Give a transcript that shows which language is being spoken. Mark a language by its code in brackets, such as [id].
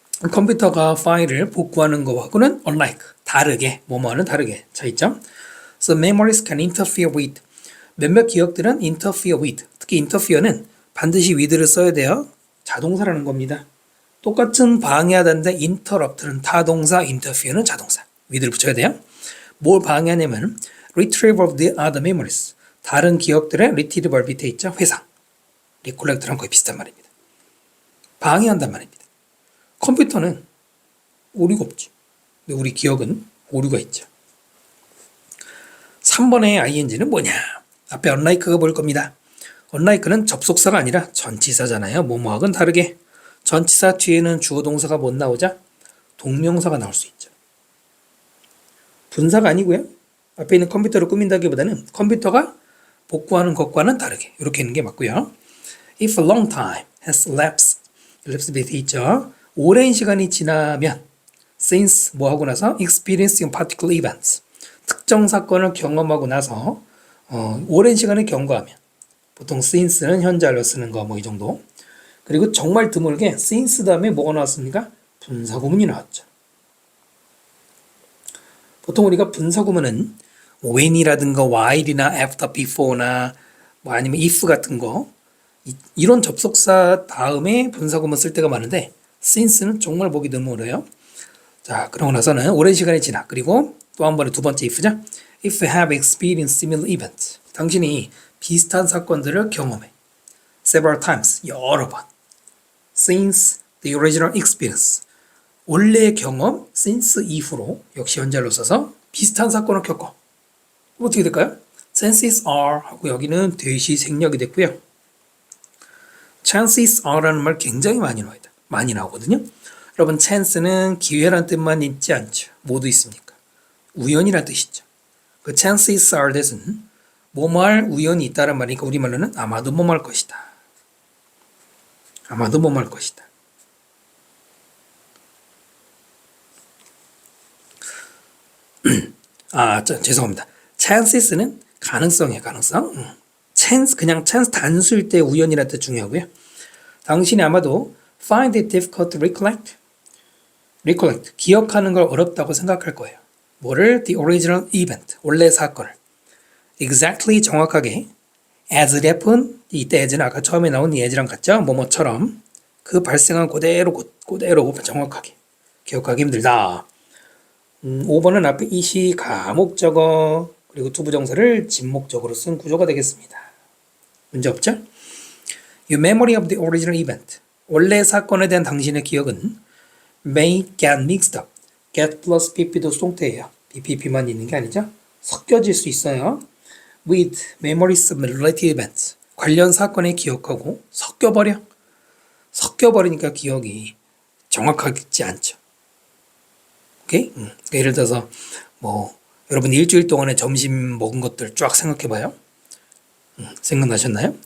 [ko] 컴퓨터가 파일을 복구하는 것하고는 unlike, 다르게, 뭐뭐는 다르게 차이점. [en] So memories can interfere with. [ko] 몇몇 기억들은 [en] interfere with. [ko] 특히 interfere는 반드시 with를 써야 돼요. 자동사라는 겁니다. 똑같은 방해하다인데 interrupt는 타동사, interfere는 자동사. with를 붙여야 돼요. 뭘 방해하냐면 [en] retrieval of the other memories. [ko] 다른 기억들의 retrieval 밑에 있죠. 회상. recollect랑 거의 비슷한 말입니다. 방해한단 말입니다. 컴퓨터는 오류가 없지. 근데 우리 기억은 오류가 있죠. 3번의 ing는 뭐냐? 앞에 unlike가 볼 겁니다. unlike는 접속사가 아니라 전치사잖아요. 뭐뭐하고는 다르게. 전치사 뒤에는 주어 동사가 못 나오자 동명사가 나올 수 있죠. 분사가 아니고요. 앞에 있는 컴퓨터를 꾸민다기보다는 컴퓨터가 복구하는 것과는 다르게 이렇게 있는 게 맞고요. [en] If a long time has elapsed, elapsed [ko] 밑에 있죠. 오랜 시간이 지나면 since 뭐 하고 나서 [en] experiencing particular events [ko] 특정 사건을 경험하고 나서 오랜 시간을 경과하면 보통 since는 현재완료 쓰는 거 뭐 이 정도. 그리고 정말 드물게 since 다음에 뭐가 나왔습니까? 분사구문이 나왔죠. 보통 우리가 분사구문은 when이라든가 while이나 after, before나 뭐 아니면 if 같은 거 이런 접속사 다음에 분사구문 쓸 때가 많은데 since는 정말 보기 드물어요. 자, 그러고 나서는 오랜 시간이 지나. 그리고 또 한 번에 두 번째 if죠. [en] If you have experienced similar events. [ko] 당신이 비슷한 사건들을 경험해. [en] Several times. [ko] 여러 번. [en] Since the original experience. [ko] 원래의 경험, since ifu로 역시 현재로 써서 비슷한 사건을 겪어. 어떻게 될까요? Chances are 하고 여기는 대시 생략이 됐고요. Chances are라는 말 굉장히 많이 나와요. 많이 나오거든요. 여러분 chance는 기회란 뜻만 있지 않죠. 뭐도 있습니까? 우연이란 뜻이죠. 그 [en] chances are that [ko] 은 뭐뭐할 우연이 있다는 말이니까 우리말로는 아마도 뭐뭐할 것이다. 아마도 뭐뭐할 것이다. 죄송합니다. chances는 가능성이에요, 가능성. chance, 그냥 chance 단수일 때 우연이라는 뜻 중요하고요. 당신이 아마도 [en] find it difficult to recollect, [ko] 기억하는 걸 어렵다고 생각할 거예요. 뭐를? [en] The original event, [ko] 원래 사건을. Exactly, 정확하게. [en] As it happened, [ko] 이때 as는 아까 처음에 나온 이 as랑 같죠? 뭐뭐처럼. 그 발생한 그대로 정확하게. 기억하기 힘들다. 5번은 앞에 이시, 가목적어, 그리고 투부정사를 진목적으로 쓴 구조가 되겠습니다. 문제 없죠? [en] Your memory of the original event. [ko] 원래 사건에 대한 당신의 기억은 [en] may get mixed up. [ko] get plus pp도 수동태예요. pp만 있는 게 아니죠. 섞여질 수 있어요. [en] with memories of related events. [ko] 관련 사건의 기억하고 섞여버리니까 기억이 정확하지 않죠. 오케이? 그러니까 예를 들어서 여러분 일주일 동안에 점심 먹은 것들 쫙 생각해봐요. 생각나셨나요?